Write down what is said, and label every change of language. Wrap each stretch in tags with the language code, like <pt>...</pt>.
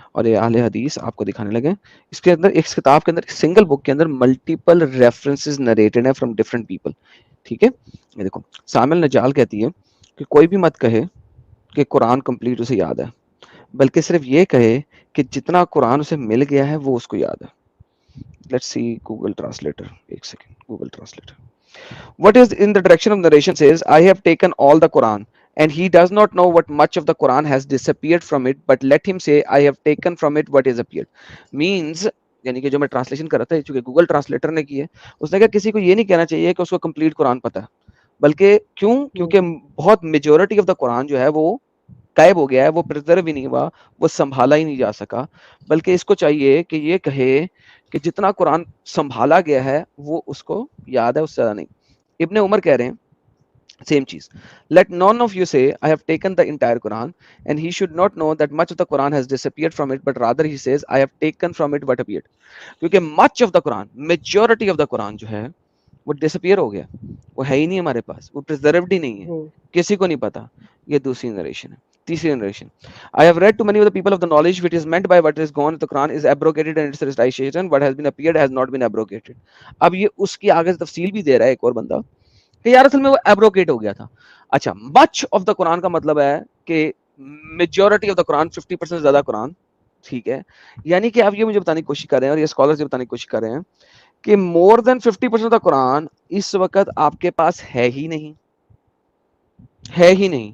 <hi>और ये अहले हदीस आपको दिखाने लगे, इसके अंदर, इस किताब के अंदर, सिंगल बुक के अंदर मल्टीपल रेफरेंसेस नरेटेड है फ्रॉम डिफरेंट पीपल, ठीक है। ये देखो, सामिया अल नज्जार कहती है कि कोई भी मत कहे कि कुरान कंप्लीट उसे याद है, बल्कि सिर्फ ये कहे कि जितना कुरान उसे मिल गया है वो उसको याद है। लेट्स सी गूगल ट्रांसलेटर, एक second, Google translator.</hi> <en>What is in the direction of narration says, I have taken all the Quran, and he does not know what much of the Quran has disappeared from it, but let him say, I have taken from it what is appeared.</en> <hi>Means, यानी कि जो मैं translation कर रहा था, चूंकि Google translator ने की है, उसने कहा किसी को ये नहीं कहना चाहिए कि उसको कंप्लीट कुरान पता है, बल्कि क्यों, क्योंकि बहुत</hi> <en>majority of the Quran</en> <hi>जो है वो गायब हो गया है, वो प्रिजर्व ही नहीं हुआ, वो संभाला ही नहीं जा सका, बल्कि इसको चाहिए कि ये कहे कि जितना कुरान संभाला गया है वो उसको याद है, उससे ज्यादा नहीं। इब्ने उमर कह रहे हैं सेम चीज,</hi> <en>let none of you say I have taken the entire Quran, and he should not know that much of the Quran has disappeared from it, but rather he says I have taken from it what appeared,</en> <hi>क्योंकि</hi> <en>much of the Quran, majority of the Quran</en> <hi>जो है वो disappear हो गया, वो है ही नहीं हमारे पास, वो प्रिजर्व्ड ही नहीं है, किसी को नहीं पता। ये दूसरी नरेशन है। तीसरी narration,</hi> <en>I have read to many of the people of the knowledge which is meant by what is gone, the Quran is abrogated and its recitation, what has been appeared has not been abrogated।</en> <hi>अब ये उसकी आगे तफसील भी दे रहा है एक और बंदा कि यार असल में वो एब्रोगेट हो गया था। अच्छा,</hi> <en>much of the Quran</en> <hi>का मतलब है कि</hi> <en>majority of the Quran,</en> <hi>50% ज्यादा कुरान, ठीक है। यानी कि आप ये मुझे बताने की कोशिश कर रहे हैं, और ये स्कॉलर्स ये बताने की कोशिश कर रहे हैं कि</hi> <en>more than 50% of the Quran</en> <hi>इस वक्त आपके पास है ही नहीं, है ही नहीं।</hi>